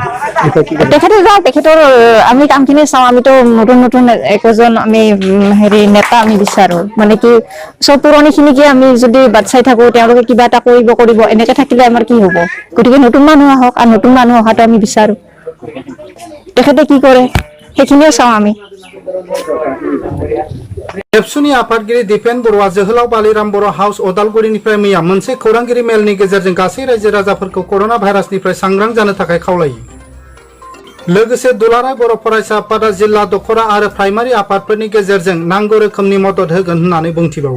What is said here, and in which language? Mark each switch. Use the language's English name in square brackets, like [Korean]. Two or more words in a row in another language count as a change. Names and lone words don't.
[Assamese] তেখেতে যাওক তেখেতৰ আমি কামখিনি চাওঁ আমিতো নতুন একোজন আমি হেৰি নেতা আমি বিচাৰো মানে কি চব পুৰণিখিনিকে আমি যদি বাট চাই থাকো তেওঁলোকে কিবা এটা কৰিব এনেকে থাকিলে আমাৰ কি হ'ব গতিকে নতুন মানুহ আহক আৰু নতুন মানুহ অহাটো আমি বিচাৰো তেখেতে কি কৰে সেইখিনিও চাওঁ আমি [Bodo] एबसुनि आफादगिरि दीपेन बरुवा जोहोलाव बालिराम बर' हाउस अदालगुरिनिफ्राय मैया मोनसे खौरांगिरि मेलनि गेजेरजों गासै रायजो राजाफोरखौ करोना भाइरासनिफ्राय सांग्रां जानो थाखाय खावलायो लोगोसे दुलाराय बर' फरायसा आफादा जिल्ला दखरा आरो प्राइमारि आफादफोरनि गेजेरजों नांगौ रोखोमनि मदद होगोन होननानै बुंथिबावो